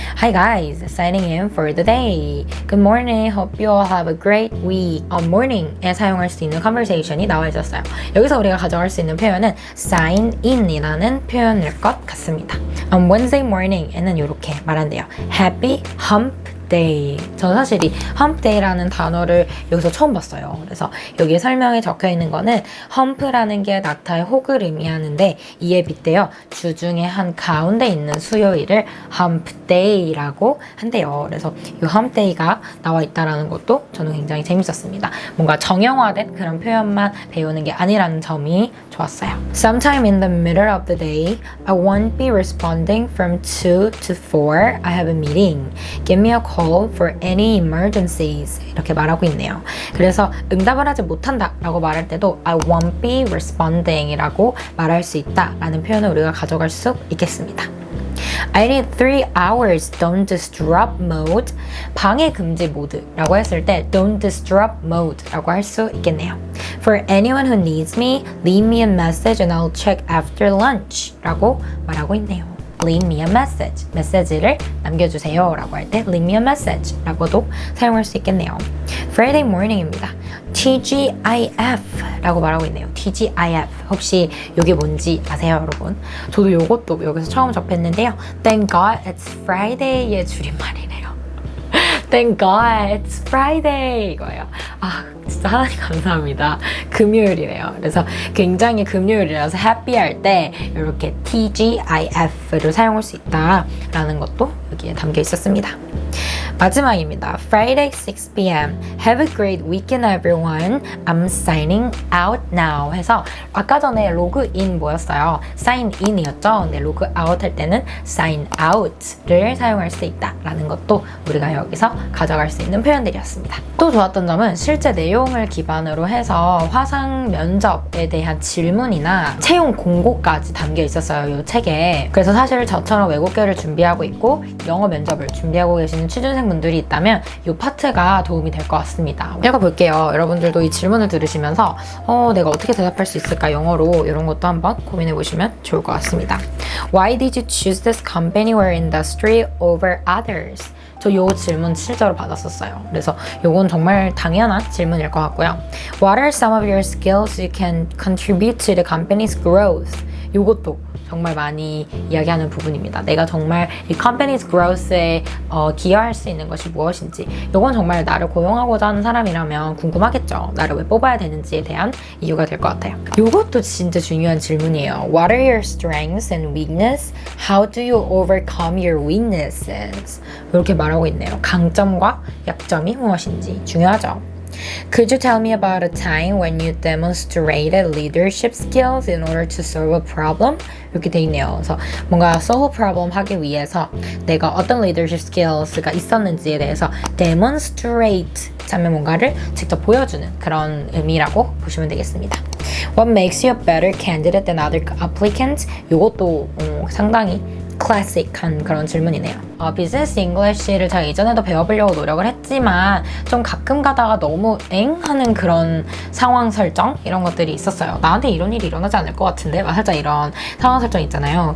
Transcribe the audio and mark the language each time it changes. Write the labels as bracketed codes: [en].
[en] Hi guys, signing in for the day. Good morning, hope you all have a great week. [ko] morning에 사용할 수 있는 conversation이 나와 있었어요. 여기서 우리가 가져갈 수 있는 표현은 sign in이라는 표현일 것 같습니다. [en] On Wednesday morning [ko] 에는 이렇게 말한대요. [en] Happy hump day. [ko] 저는 사실 이 hump day라는 단어를 여기서 처음 봤어요. 그래서 여기 설명에 적혀 있는 거는 hump라는 게 낙타의 혹을 의미하는데 이에 빗대어 주중에 한 가운데 있는 수요일을 hump day라고 한대요. 그래서 이 hump day가 나와 있다라는 것도 저는 굉장히 재밌었습니다. 뭔가 정형화된 그런 표현만 배우는 게 아니라는 점이 좋았어요. [en] Sometime in the middle of the day, I won't be responding from 2 to 4. I have a meeting. Give me a call for any emergencies. [ko] 이렇게 말하고 있네요. 그래서 응답을 하지 못한다 라고 말할 때도 [en] I won't be responding [ko] 이라고 말할 수 있다 라는 표현을 우리가 가져갈 수 있겠습니다. [en] I need 3 hours don't disrupt mode. [ko] 방해 금지 모드라고 했을 때 [en] don't disrupt mode [ko] 라고 할 수 있겠네요. [en] For anyone who needs me, leave me a message and I'll check after lunch [ko] 라고 말하고 있네요. [en] Leave me a message. [ko] 메시지를 남겨주세요 라고 할 때 [en] leave me a message [ko] 라고도 사용할 수 있겠네요. Friday morning입니다. TGIF 라고 말하고 있네요. [en] TGIF. [ko] 혹시 이게 뭔지 아세요, 여러분? 저도 이것도 여기서 처음 접했는데요. [en] Thank God it's Friday [ko] 의 줄임말이네요. Thank God it's Friday 이거예요. 진짜 하나님 감사합니다. 금요일이네요. 그래서 굉장히 금요일이라서 happy 할 때 이렇게 TGIF를 사용할 수 있다라는 것도 여기에 담겨 있었습니다. 마지막입니다. [en] Friday 6 p.m. Have a great weekend everyone. I'm signing out now [ko] 해서 아까 전에 로그인 뭐였어요? sign in이었죠? 근데 로그 아웃 할 때는 sign out를 사용할 수 있다라는 것도 우리가 여기서 가져갈 수 있는 표현들이었습니다. 또 좋았던 점은 실제 내용을 기반으로 해서 화상 면접에 대한 질문이나 채용 공고까지 담겨 있었어요. 이 책에. 그래서 사실 저처럼 외국계를 준비하고 있고 영어 면접을 준비하고 계시는 취준생분들이 있다면 이 파트가 도움이 될 것 같습니다. 읽어볼게요. 여러분들도 이 질문을 들으시면서 내가 어떻게 대답할 수 있을까 영어로 이런 것도 한번 고민해 보시면 좋을 것 같습니다. [en] Why did you choose this company or industry over others? [ko] 저 요 질문 실제로 받았었어요. 그래서 요건 정말 당연한 질문일 것 같고요. [en] What are some of your skills you can contribute to the company's growth? [ko] 요것도 정말 많이 이야기하는 부분입니다. 내가 정말 이 company's growth에 기여할 수 있는 것이 무엇인지 이건 정말 나를 고용하고자 하는 사람이라면 궁금하겠죠. 나를 왜 뽑아야 되는지에 대한 이유가 될 것 같아요. 이것도 진짜 중요한 질문이에요. [en] What are your strengths and weaknesses? How do you overcome your weaknesses? [ko] 이렇게 말하고 있네요. 강점과 약점이 무엇인지 중요하죠. [en] Could you tell me about a time when you demonstrated leadership skills in order to solve a problem? [ko] 이렇게 돼 있네요. 그래서 뭔가 [en] solve a problem [ko] 하기 위해서 내가 어떤 leadership skills가 있었는지에 대해서 demonstrate 하면 뭔가를 직접 보여주는 그런 의미라고 보시면 되겠습니다. [en] What makes you a better candidate than other applicants? [ko] 이것도 상당히 클래식한 그런 질문이네요. 비즈니스 잉글리시를 제가 이전에도 배워보려고 노력을 했지만 좀 가끔 가다가 너무 하는 그런 상황 설정 이런 것들이 있었어요. 나한테 이런 일이 일어나지 않을 것 같은데 살짝 이런 상황 설정 있잖아요.